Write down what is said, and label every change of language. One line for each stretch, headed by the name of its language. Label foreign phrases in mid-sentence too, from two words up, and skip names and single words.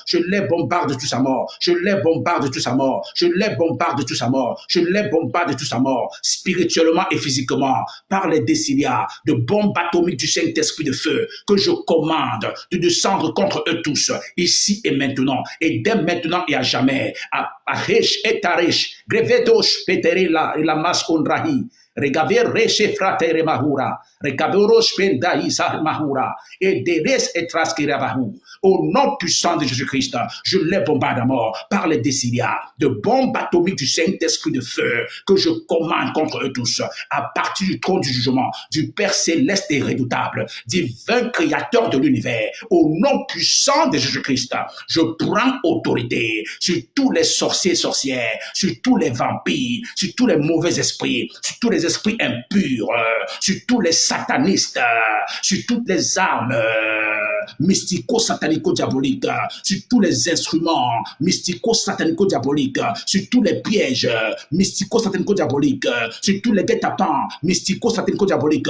French: Je les bombarde tous à mort. Je les bombarde tous à mort. Je les bombarde tous à mort. Je les bombarde tous à mort. Spirituellement et physiquement, par les décilias de bombes atomiques du Saint-Esprit de feu que je commande de descendre contre eux tous, ici et maintenant, et dès maintenant et à jamais. Aresh et Taresh, Grevedosh, Peterila, et la Maskondrahi. Regaver reche fratere mahura, regaveros pendaïsa mahura, et deres et traskirabahu. Au nom puissant de Jésus-Christ, je les bombarde à mort par les décilias de bombes atomiques du Saint-Esprit de feu que je commande contre eux tous, à partir du trône du jugement, du Père céleste et redoutable, divin créateur de l'univers. Au nom puissant de Jésus-Christ, je prends autorité sur tous les sorciers et sorcières, sur tous les vampires, sur tous les mauvais esprits, sur tous les esprits impurs, sur tous les satanistes, sur toutes les armes mystico-satanico-diaboliques, sur tous les instruments mystico-satanico-diaboliques, sur tous les pièges mystico-satanico-diaboliques, sur tous les guet-apens mystico-satanico-diaboliques.